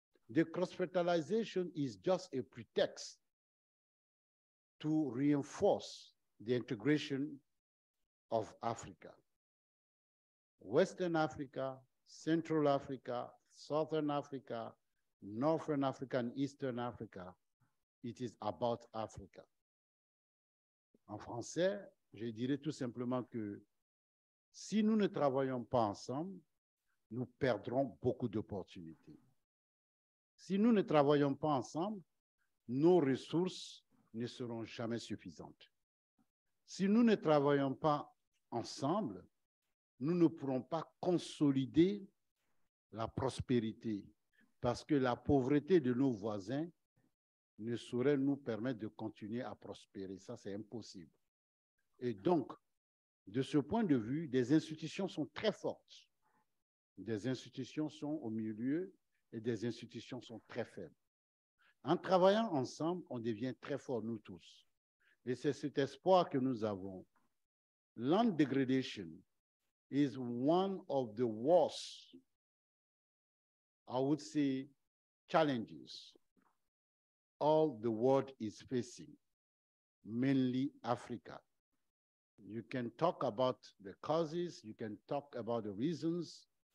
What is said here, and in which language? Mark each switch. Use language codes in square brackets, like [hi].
[en] The cross-fertilization is just a pretext to reinforce the integration of Africa. Western Africa, Central Africa, Southern Africa, Northern Africa, and Eastern Africa, it is about Africa. [fr] En français, je dirais tout simplement que si nous ne travaillons pas ensemble, nous perdrons beaucoup d'opportunités. Si nous ne travaillons pas ensemble, nos ressources ne seront jamais suffisantes. Si nous ne travaillons pas ensemble, nous ne pourrons pas consolider la prospérité parce que la pauvreté de nos voisins ne saurait nous permettre de continuer à prospérer. Ça, c'est impossible. Et donc, de ce point de vue, des institutions sont très fortes. Des institutions sont au milieu et des institutions sont très faibles. En travaillant ensemble, on devient très forts, nous tous. Et c'est cet espoir que nous avons. [en] Land degradation is one of the worst, I would say, challenges all the world is facing, mainly Africa. You can talk about the causes, you can talk about the reasons.